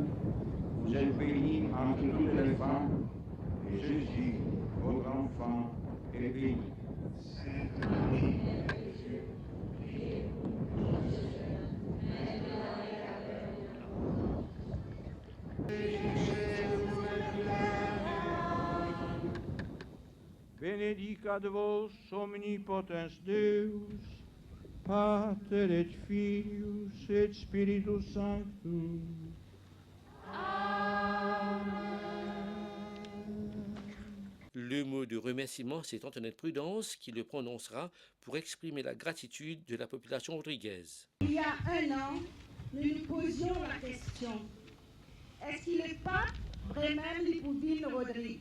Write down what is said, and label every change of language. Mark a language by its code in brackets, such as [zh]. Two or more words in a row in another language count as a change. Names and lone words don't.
[fr] Vous êtes bénie entre toutes les femmes, et Jésus, votre enfant, est béni. Sainte Marie, Mère de Dieu, priez pour nous pécheurs, maintenant et à l'heure de notre mort. [la] Benedicat vos omnipotens Deus, Pater et Filius et Spiritus Sanctus. [fr] Le mot de remerciement, c'est Antoinette Prudence qui le prononcera pour exprimer la gratitude de la population rodriguaise. Il y a un an, nous nous posions la question, est-ce qu'il est pas vraiment Lipouville Rodrigue?